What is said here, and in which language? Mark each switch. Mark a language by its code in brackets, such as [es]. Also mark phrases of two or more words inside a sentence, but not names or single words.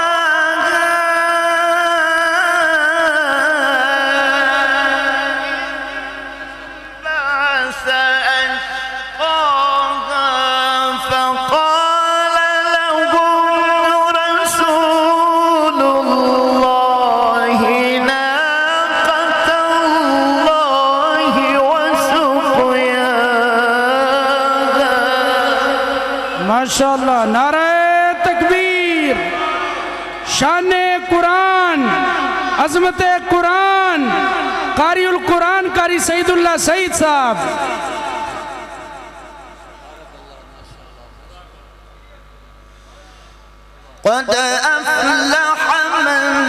[ar] بعث أشقاها فقال لهم رسول الله ناقة الله وسقياها. ما شاء الله. [ur] نعرہ تکبیر، شان قرآن، عظمت قرآن، قاری القرآن، قاری سعید اللہ سعید صاحب. [ar] قد أفلح من